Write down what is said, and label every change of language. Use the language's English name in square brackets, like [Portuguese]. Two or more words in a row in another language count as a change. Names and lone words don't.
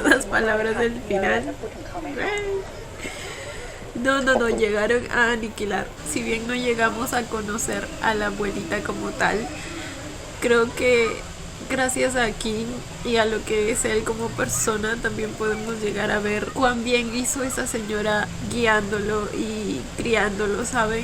[Spanish] Las palabras del [Thai] มีอะไร [Spanish] final. [Thai] จะพูดถึงเขาไหมคะ [Spanish] No, no, no, llegaron a aniquilar. Si bien no llegamos a conocer a la abuelita como tal, creo que gracias a King y a lo que es él como persona, también podemos llegar a ver cuán bien hizo esa señora guiándolo y criándolo, ¿saben?